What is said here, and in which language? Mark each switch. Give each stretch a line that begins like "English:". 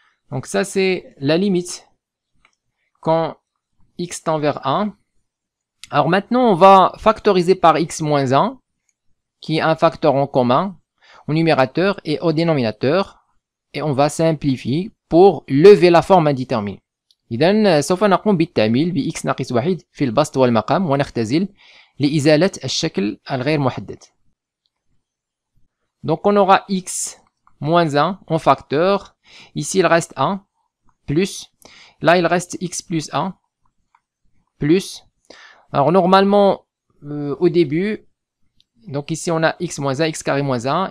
French: Donc ça, c'est la limite quand x tend vers 1. Alors maintenant, on va factoriser par x moins 1, qui est un facteur en commun, au numérateur et au dénominateur. Et on va simplifier pour lever la forme indéterminée.
Arabic: إذن سوف نقوم بالتعميل ب x ناقص 1 في البسط والمقام ونختزل لإزالة الشكل الغير محدد.
French: Donc on aura x moins 1 en facteur. Ici il reste 1 plus. Là il reste x plus 1 plus. Alors normalement au début, donc ici on a x moins 1, x carré moins 1.